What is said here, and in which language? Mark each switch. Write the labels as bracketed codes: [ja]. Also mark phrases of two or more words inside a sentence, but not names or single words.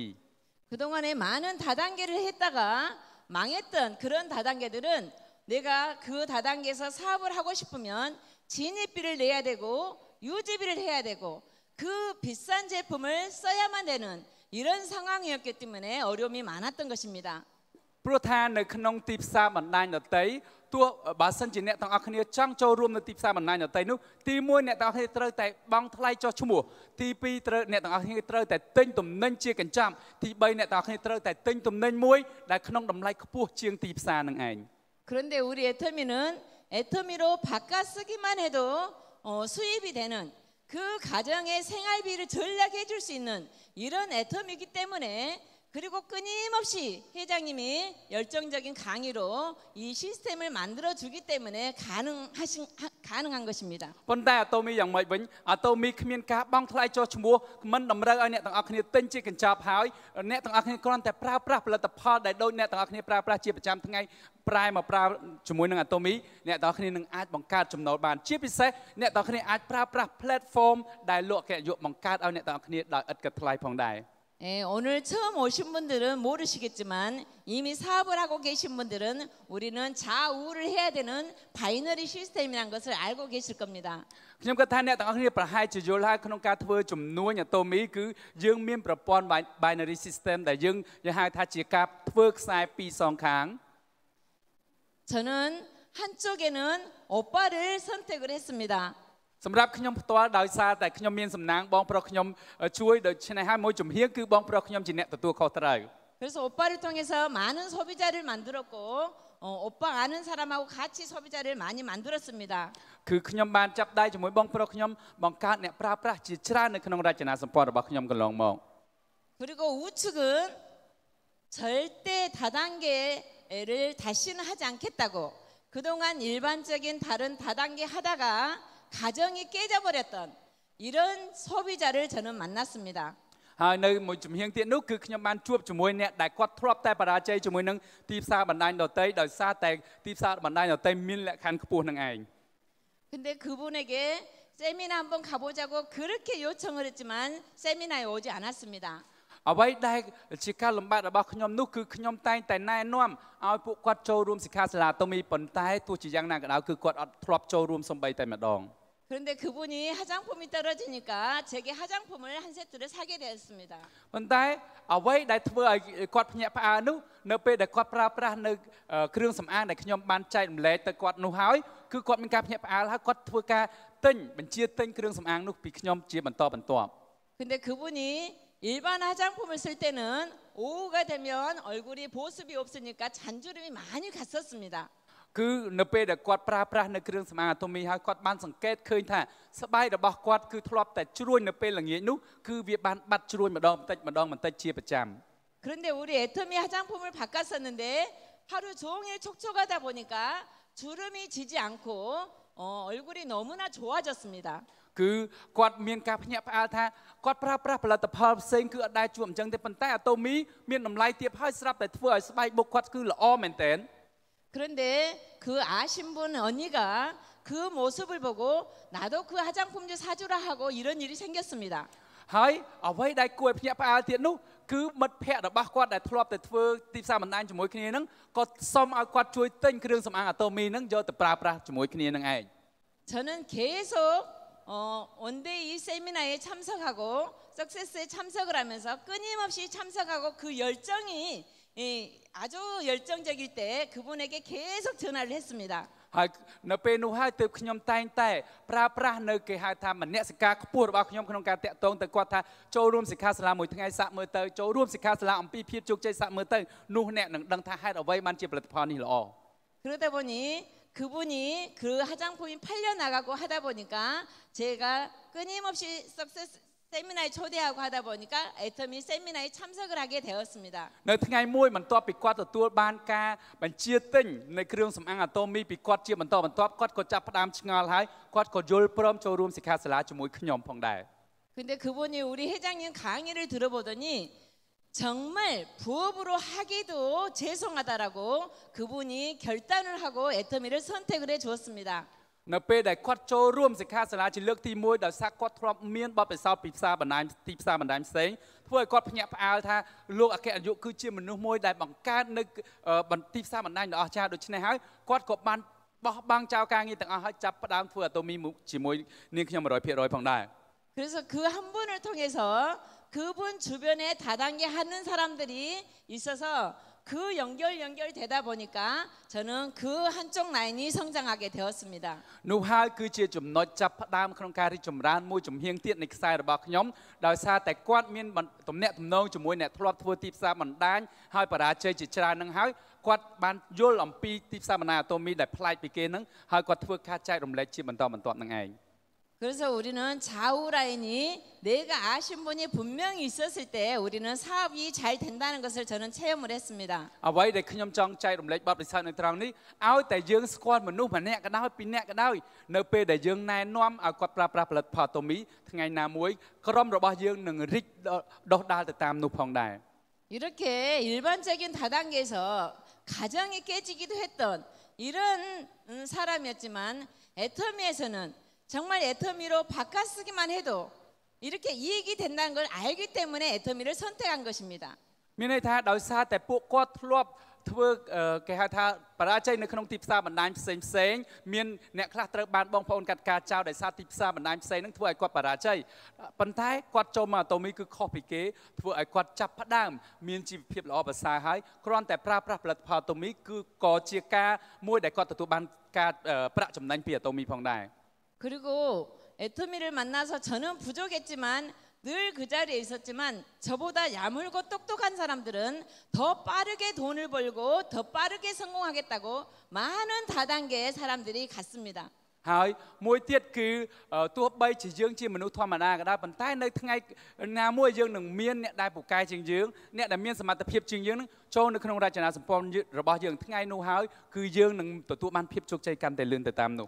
[ko] 그동안에 많은 다단계를 했다가 망했던 그런 다단계들은 내가 그 다단계에서 사업을 하고 싶으면 진입비를 내야 되고 유지비를 해야 되고 그 비싼 제품을 써야만 되는 이런 상황이었기 때문에 어려움이 많았던 것입니다. [km] ព្រោះថានៅក្នុងទីផ្សារបណ្ដាញដទៃទោះបើសិនជាអ្នកទាំងអស់គ្នាចង់ចូលរួមនៅទីផ្សារបណ្ដាញដទៃនោះទី1អ្នកទាំងអស់គ្នាត្រូវតែបង់ថ្លៃចុះឈ្មោះទី2ត្រូវអ្នកទាំងអស់គ្នាត្រូវតែទិញទំនិញជាកញ្ចប់ទី3អ្នកទាំងអស់គ្នាត្រូវតែទិញទំនិញមួយដែលក្នុងតម្លៃខ្ពស់ជាងទីផ្សារនឹងឯង [ko] 그런데 우리 애터미는 애터미로 바꿔 쓰기만 해도 수입이 되는 그 가정의 생활비를 전략해 줄 수 있는 이런 애터미이기 때문에 그리고 끊임없이 회장님이 열정적인 강의로 이 시스템을 만들어 주기 때문에 가능한 것입니다. [km] ប៉ុន្តែអាតូមីយ៉ាងម៉េចវិញអាតូមីគ្មានការបង់ថ្លៃចុះឈ្មោះមិនតម្រូវឲ្យអ្នកទាំងអស់គ្នាទិញជាកញ្ចប់ហើយអ្នកទាំងអស់គ្នាគ្រាន់តែប្រើប្រាស់ផលិតផលដែលដូចអ្នកទាំងអស់គ្នាប្រើប្រាស់ជាប្រចាំថ្ងៃប្រែមកប្រើជាមួយនឹងអាតូមីអ្នកទាំងអស់គ្នានឹងអាចបង្កើតចំណូលបានជាពិសេសអ្នកទាំងអស់គ្នាអាចប្រើប្រាស់ platform ដែលលក់អគ្គនាយកបង្កើតឲ្យអ្នកទាំងអស់គ្នាដោយឥតគិតថ្លៃផងដែរ [ko] 예, 오늘 처음 오신 분들은 모르시겠지만 이미 사업을 하고 계신 분들은 우리는 좌우를 해야 되는 바이너리 시스템이라는 것을 알고 계실 겁니다. [km] ខ្ញុំគិតថាអ្នកទាំងអស់គ្នាប្រហែលជាយល់ហើយក្នុងការធ្វើជំនួញអាតូមីគឺយើងមានប្រព័ន្ធ [en] binary system [km] ដែលយើងហៅថាជាការធ្វើខ្សែពីរសងខាង [ko] 저는 한쪽에는 오빠를 선택을 했습니다. [km] សម្រាប់ខ្ញុំផ្ទាល់ដោយសារតែខ្ញុំមានសំណាងបងប្រុសខ្ញុំជួយដូច្នេះហើយមួយជំហៀងគឺបងប្រុសខ្ញុំជាអ្នកទទួលខុសត្រូវ [ko] 그래서 오빠를 통해서 많은 소비자를 만들었고 오빠 아는 사람하고 같이 소비자를 많이 만들었습니다. [km] គឺខ្ញុំបានចាប់ដៃជាមួយបងប្រុសខ្ញុំបង្កើតអ្នកប្រើប្រាស់ជាច្រើននៅក្នុងរចនាសម្ព័ន្ធរបស់ខ្ញុំកន្លងមក [ko] 그리고 우측은 절대 다단계를 다시는 하지 않겠다고 그동안 일반적인 다른 다단계 하다가 가정이 깨져버렸던 이런 소비자를 저는 만났습니다. [km] ហើយនៅមួយជំហៀងទៀតនោះគឺខ្ញុំបានជួបជាមួយអ្នកដែលគាត់ធ្លាប់តែបរាជ័យជាមួយនឹងទីផ្សារបណ្ដាញដទៃដោយសារតែទីផ្សារបណ្ដាញដទៃមានលក្ខខណ្ឌខ្ពស់នឹងឯង [ko] 근데 그분에게 세미나 한번 가보자고 그렇게 요청을 했지만 세미나에 오지 않았습니다. [km] អ្វីដែលជាការលំបាករបស់ខ្ញុំនោះគឺខ្ញុំតែងតែណែនាំឲ្យពួកគាត់ចូលរួមសិក្ខាសាលាអាតូមីប៉ុន្តែទោះជាយ៉ាងណាក៏ដោយគឺគាត់អត់ធ្លាប់ចូលរួមសូម្បីតែម្ដង [ko] 그런데 그분이 화장품이 떨어지니까 제게 화장품을 한 세트를 사게 되었습니다. [km] ប៉ុន្តែអ្វីដែលធ្វើឲ្យគាត់ភ្ញាក់ផ្អើលនោះនៅពេលដែលគាត់ប្រើប្រាស់នៅគ្រឿងសម្អាងដែលខ្ញុំបានចែករំលែកទៅគាត់នោះហើយគឺគាត់មានការភ្ញាក់ផ្អើលហើយគាត់ធ្វើការទិញបញ្ជាទិញគ្រឿងសម្អាងនោះពីខ្ញុំជាបន្តបន្ទាប់ [ko] 근데 그분이 일반 화장품을 쓸 때는 오후가 되면 얼굴이 보습이 없으니까 잔주름이 많이 갔었습니다. [km] គឺនៅពេលដែលគាត់ប្រើប្រាស់នៅគ្រឿងសម្អាងអាតូមីហើយគាត់បានសង្កេតឃើញថាស្បែករបស់គាត់គឺធ្លាប់តែជ្រួញនៅពេលល្ងាចនោះគឺវាបានបាត់ជ្រួញម្ដងបន្តិចជាប្រចាំ [ko] 그런데 우리 애터미 화장품을 바꿨었는데 하루 종일 촉촉하다 보니까 주름이 지지 않고 얼굴이 너무나 좋아졌습니다. [km] គឺគាត់មានការភ្ញាក់ផ្អើលថាគាត់ប្រើប្រាស់ផលិតផលផ្សេងគឺអត់ដែរជួបអញ្ចឹងទេប៉ុន្តែអាតូមីមានតម្លៃទាបហើយស្រាប់តែធ្វើឲ្យស្បែកមុខគាត់គឺល្អមែនទែន [ko] 그런데 그 아신 분 언니가 그 모습을 보고 나도 그 화장품 좀 사주라 하고 이런 일이 생겼습니다. [km] ហើយអ្វីដែលគួរឲ្យភ្ញាក់ផ្អើលទៀតនោះគឺមិត្តភ័ក្តិរបស់គាត់ដែលធ្លាប់តែធ្វើទីផ្សារបណ្ដាញជាមួយគ្នាហ្នឹងក៏សុំឲ្យគាត់ជួយទិញគ្រឿងសម្អាងអាតូមីហ្នឹងយកទៅប្រើប្រាស់ជាមួយគ្នានឹងឯង [ko] 저는 계속 원데이 세미나에 참석하고 석세스에 참석을 하면서 끊임없이 참석하고 그 열정이 아주 열정적일 때 그분에게 계속 전화를 했습니다. [km] ហើយនៅពេលនោះហើយទើបខ្ញុំតែងតែប្រើប្រាស់នៅគេហៅថាមនសិការខ្ពស់របស់ខ្ញុំក្នុងការតាក់ទងទៅគាត់ថាចូលរួមសិក្ខាសាលាមួយថ្ងៃសាក់មើលទៅចូលរួមសិក្ខាសាលាអំពីភាពជោគជ័យសាក់មើលទៅនោះអ្នកនឹងដឹងថាហេតុអ្វីបានជាផលិតផលនេះល្អ [ko] 그러다 보니 그분이 그 화장품이 팔려 나가고 하다 보니까 제가 끊임없이 석세스 세미나에 초대하고 하다 보니까 애터미 세미나에 참석을 하게 되었습니다. [km] នៅថ្ងៃមួយបន្ទាប់ពីគាត់ទទួលបានការបញ្ជាទិញនៅគ្រឿងសម្អាងអាតូមីពីគាត់ជាបន្តបន្ទាប់គាត់ក៏ចាប់ផ្ដើមឆ្ងល់ហើយគាត់ក៏យល់ព្រមចូលរួមសិក្ខាសាលាជាមួយខ្ញុំផងដែរ [ko] 근데 그분이 우리 회장님 강의를 들어보더니 정말 부업으로 하기도 죄송하다라고 그분이 결단을 하고 애터미를 선택을 해 주었습니다. [km] នៅពេលដែលគាត់ចូលរួមសិក្ខាសាលាជាលើកទី1ដោយសារគាត់ធ្លាប់មានបទពិសោធន៍ពីផ្សារបណ្ដាញទីផ្សារបណ្ដាញផ្សេងធ្វើឲ្យគាត់ភ្ញាក់ផ្អើលថាលោកអគ្គនាយកគឺជាមនុស្សមួយដែលបង្កើតនៅទីផ្សារបណ្ដាញដ៏អស្ចារ្យដូច្នេះហើយគាត់ក៏បានបោះបង់ចោលការងារទាំងអស់ហើយចាប់ផ្ដើមធ្វើអាតូមីជាមួយនាងខ្ញុំ 100% ផងដែរ [ko] 그래서 그 한 분을 통해서 그분 주변에 다단계 하는 사람들이 있어서 그 연결되다 보니까 저는 그 한쪽 라인이 성장하게 되었습니다. [km] នោះហើយគឺជាចំណុចចាប់ផ្ដើមក្នុងការរីកចម្រើនមួយជំហៀងទៀតនៃខ្សែរបស់ខ្ញុំដោយសារតែគាត់មានទំនាក់ទំនងជាមួយអ្នកធ្លាប់ធ្វើទីផ្សារបណ្ដាញហើយបរាជ័យជាច្រើននឹងហើយគាត់បានយល់អំពីទីផ្សារបណ្ដាញអាតូមីដែលប្លែកពីគេនឹងហើយគាត់ធ្វើការចែករំលែកជាបន្តបន្ទាប់នឹងឯង [ko] 그래서 우리는 좌우 라인이 내가 아신 분이 분명히 있었을 때 우리는 사업이 잘 된다는 것을 저는 체험을 했습니다. [km] អ្វីដែលខ្ញុំចង់ចែករំលែកបទពិសោធន៍នៅត្រង់នេះឲ្យតែយើងស្គាល់មនុស្សម្នាក់ក៏ដោយពីរនាក់ក៏ដោយនៅពេលដែលយើងណែនាំឲ្យគាត់ប្រើប្រាស់ផលិតផលតូមីថ្ងៃណាមួយក្រុមរបស់យើងនឹងរីកដុះដាលទៅតាមនោះផងដែរ [ko] 이렇게 일반적인 다단계에서 가정이 깨지기도 했던 이런 사람이었지만 애터미에서는 정말 애터미로 바꿔쓰기만 해도 이렇게 이익이 된다는 걸 알기 때문에 애터미를 선택한 것입니다. [km] មានន័យថាដោយសារតែពួកគាត់ធ្លាប់ធ្វើគេហៅថាបរាជ័យនៅក្នុងទីផ្សារបណ្ដាញផ្សេងមានអ្នកខ្លះត្រូវបានបងប្អូនកាត់ការចោលដោយសារទីផ្សារបណ្ដាញផ្សេងហ្នឹងធ្វើឲ្យគាត់បរាជ័យប៉ុន្តែគាត់ចូលមកអាតូមីគឺខុសពីគេធ្វើឲ្យគាត់ចាប់ផ្ដើមមានជីវភាពល្អប្រសើរហើយគ្រាន់តែប្រើប្រាស់ផលិតផលអាតូមីគឺក៏ជាការមួយដែលគាត់ទទួលបានការប្រាក់ចំណេញពីអាតូមីផងដែរ [ko] 그리고 애터미를 만나서 저는 부족했지만 늘 그 자리에 있었지만 저보다 야물고 똑똑한 사람들은 더 빠르게 돈을 벌고 더 빠르게 성공하겠다고 많은 다단계의 사람들이 갔습니다. [km] ហើយមួយទៀតគឺទោះបីជាយើងជាមនុស្សធម្មតាក៏ដោយប៉ុន្តែនៅថ្ងៃណាមួយយើងនឹងមានអ្នកដែលពូកែជាងយើងអ្នកដែលមានសមត្ថភាពជាងយើងនឹងចូលនៅក្នុងរចនាសម្ព័ន្ធរបស់យើងថ្ងៃនោះហើយគឺយើងនឹងទទួលបានភាពជោគជ័យកាន់តែលឿនទៅតាមនោះ